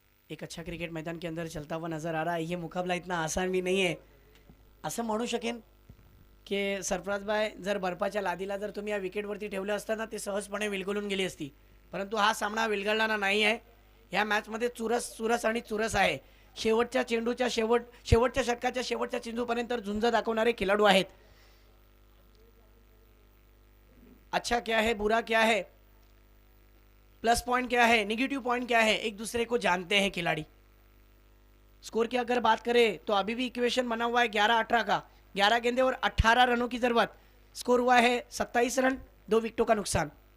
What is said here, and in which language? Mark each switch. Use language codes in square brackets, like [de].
[hi] एक अच्छा क्रिकेट मैदान के अंदर चलता हुआ नजर आ रहा है। ये मुकाबला इतना आसान भी [mr] नाही आहे असं म्हणू शकेन की सरफराजबाई, जर बर्फाच्या लादीला जर तुम्ही या विकेटवरती ठेवलं असतं ना ते सहजपणे विलगळून गेली असती, परंतु हा सामना विलगळणारा नाही आहे। या मॅचमध्ये चुरस आणि चुरस आहे। शेवटच्या चेंडूच्या शेवटच्या षटकाच्या शेवटच्या चेंडूपर्यंत झुंज दाखवणारे खेळाडू आहेत। [hi] अच्छा क्या है, बुरा क्या है, प्लस पॉइंट क्या है, नेगेटिव पॉइंट क्या है, एक दूसरे को जानते हैं खिलाड़ी। स्कोर की अगर बात करें तो अभी भी इक्वेशन बना हुआ है 11-18 का। 11 गेंदे और 18 रनों की जरूरत। स्कोर हुआ है 27 रन, 2 विकेटों का नुकसान।